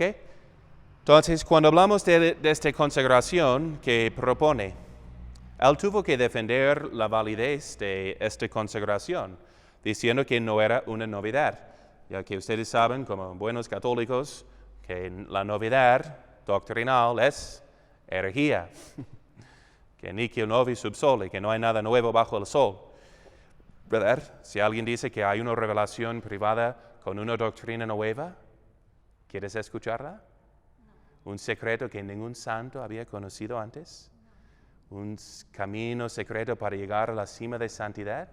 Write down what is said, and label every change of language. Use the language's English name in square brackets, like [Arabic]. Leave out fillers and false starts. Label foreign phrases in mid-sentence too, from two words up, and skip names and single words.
[Spanish] Entonces, cuando hablamos de esta consagración que propone, él tuvo que defender la validez de esta consagración, diciendo que no era una novedad, ya que ustedes saben, como buenos católicos, que la novedad doctrinal es herejía, que [Latin] nihil novi sub sole, [Spanish] que no hay nada nuevo bajo el sol, ¿verdad? Si alguien dice que hay una revelación privada con una doctrina nueva, ¿quieres escucharla? Un secreto que ningún santo había conocido antes, un camino secreto para llegar a la cima de santidad.